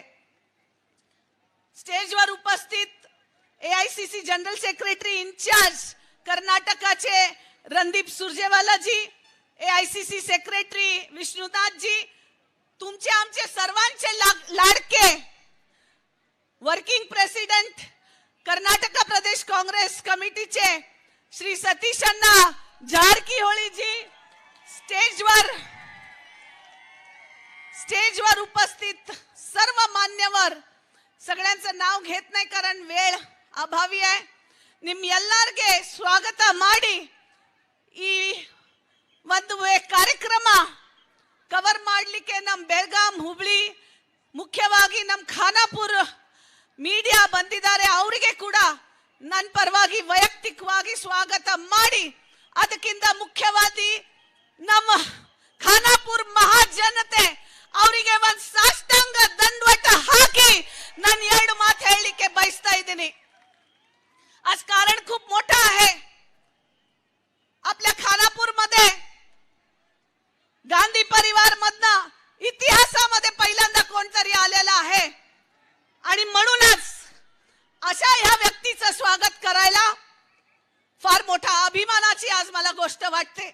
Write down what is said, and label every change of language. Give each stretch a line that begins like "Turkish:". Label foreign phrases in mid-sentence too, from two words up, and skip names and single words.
Marathi: स्टेजवर उपस्थित
English: AICC General Secretary In-charge
Marathi: कर्नाटकाचे रणदीप सुरजेवालाजी,
English: AICC Secretary
Marathi: विष्णुनाथजी, तुमचे आमचे सर्वांचे लाडके
English: working president
Marathi: कर्नाटक प्रदेश काँग्रेस कमिटीचे श्री सतीश अण्णा जारकीहोळीजी, स्टेजवर उपस्थित सर्व मान्यवर, सगळ्यांचं नाव घेत नाही कारण वेळ अभावी आहे.
Kannada: ನಿಮ್ಮೆಲ್ಲರಿಗೆ ಸ್ವಾಗತ ಮಾಡಿ ಈ ಒಂದು ಕಾರ್ಯಕ್ರಮ ಕವರ್ ಮಾಡಲಿಕ್ಕೆ ನಮ್ಮ ಬೆಳಗಾಂ ಹುಬ್ಳಿ ಮುಖ್ಯವಾಗಿ ನಮ್ಮ ಖಾನಾಪುರ ಮೀಡಿಯಾ ಬಂದಿದ್ದಾರೆ. ಅವರಿಗೆ ಕೂಡ ನನ್ನ ಪರವಾಗಿ ವೈಯಕ್ತಿಕವಾಗಿ ಸ್ವಾಗತ ಮಾಡಿ, ಅದಕ್ಕಿಂತ ಮುಖ್ಯವಾಗಿ ನಮ್ಮ ಖಾನಾಪುರ ಮಹಾಜನತೆ ಅವರಿಗೆ ಒಂದು ಸಾಷ್ಟಾಂಗ ದಂಡವಟ ಹಾಕಿ ನಾನು ಎರಡು ಮಾತು ಹೇಳಲಿಕ್ಕೆ ಬಯಸ್ತಾ ಇದ್ದೀನಿ.
Marathi: आज कारण खूप मोठं आहे. आपल्या खानापूर मध्ये गांधी परिवार मधनं इतिहासामध्ये पहिल्यांदा कोणतरी आलेला आहे, आणि म्हणूनच अशा ह्या व्यक्तीचं स्वागत करायला फार मोठा अभिमानाची आज मला गोष्ट वाटते.